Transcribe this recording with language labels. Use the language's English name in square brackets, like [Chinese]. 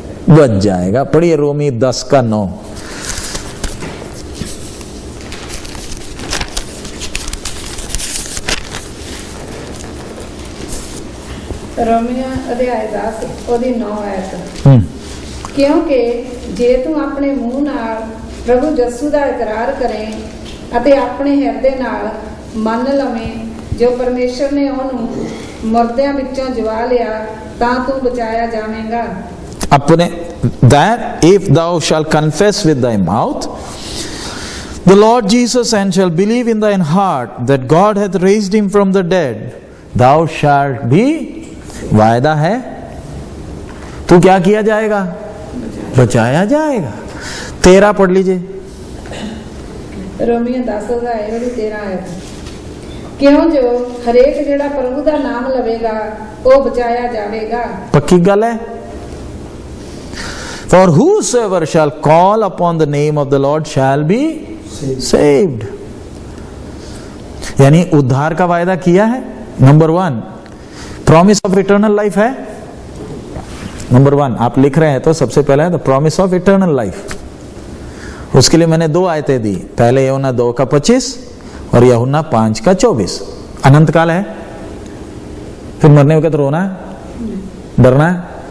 [Hindi] बच जाएगा। पढ़िए रोमी 10 का 9। [Punjabi] रोमियो अध्याय 10 ਉਹਦੀ 9 ਆਇਤ। ਕਿਉਂਕਿ ਜੇ ਤੂੰ ਆਪਣੇ ਮੂੰਹ ਨਾਲ ਪ੍ਰਭੂ ਯਿਸੂ ਦਾ ਇਕਰਾਰ ਕਰੇ ਅਤੇ ਆਪਣੇ ਹਿਰਦੇ ਨਾਲ ਮੰਨ ਲਵੇਂ ਜੋ ਪਰਮੇਸ਼ਰ ਨੇ ਉਹਨੂੰ ਮੁਰਦਿਆਂ ਵਿੱਚੋਂ ਜਵਾ ਲਿਆ, ਤਾਂ ਤੂੰ ਬਚਾਇਆ ਜਾਵੇਂਗਾ। [English] अपने that if thou shalt confess with thy mouth the Lord Jesus and shall believe in thine heart that God hath raised him from the dead, thou shalt be। [Hindi] वायदा है, तू क्या किया जाएगा? बचाया जाएगा। 13 पढ़ लीजिए। [Punjabi] रोमियो 10 ਅਧਿਆਇ ਉਹਦੀ 13 ਆਇਤ। ਕਿਉਂ ਜੋ ਹਰੇਕ ਜਿਹੜਾ ਪ੍ਰਭੂ ਦਾ ਨਾਮ ਲਵੇਗਾ ਉਹ ਬਚਾਇਆ ਜਾਵੇਗਾ। पक्की गल है। [English] For whosoever shall call upon the name of the Lord shall be saved। [Hindi] यानी उद्धार का वायदा किया है, number 1 [English] promise of eternal life [Hindi] है। नंबर 1 आप लिख रहे हैं तो सबसे पहले है [English] The promise of eternal life. [Hindi] उसके लिए मैंने 2 आयतें दी, पहले यूहन्ना 2:25 और यूहन्ना 5:24। अनंत काल है, फिर मरने वक्त रोना है, डरना है।